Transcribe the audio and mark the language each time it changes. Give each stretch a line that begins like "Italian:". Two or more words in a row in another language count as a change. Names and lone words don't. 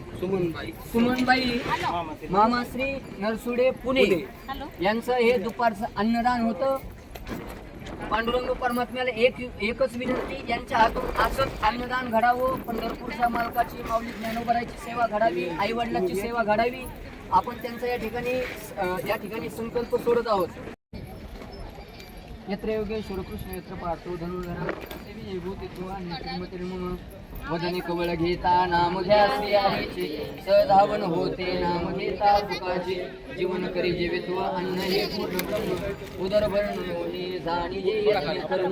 Marathi: सुमनबाई मामाश्री नरसुडे पुणे यांचं हे दुपारचं अन्नदान होतं. पांडुरंग परमात्म्याला एकच विनंती, यांच्या हातून असंच अन्नदान घडावं. पंढरपूरच्या मालकाची, माऊली ज्ञानोबराची सेवा घडावी, आई वडिलांची सेवा घडावी. आपण त्यांचा या ठिकाणी संकल्प सोडत आहोत.
Sanskrit: यत्र योगेश्वर कृष्ण यत्र पार्थो धनुर्धर देवी भूतित्वा निर्मतिर्मम
Marathi: वदने कवळ घेता नाम घ्या श्री हरीचे, सधावन होते नाम घेता सुखाचे. जीवन करी जेवित्व अन्न हे पूर्ण ब्रह्म, उदरभरणे जाणी हे कर्म.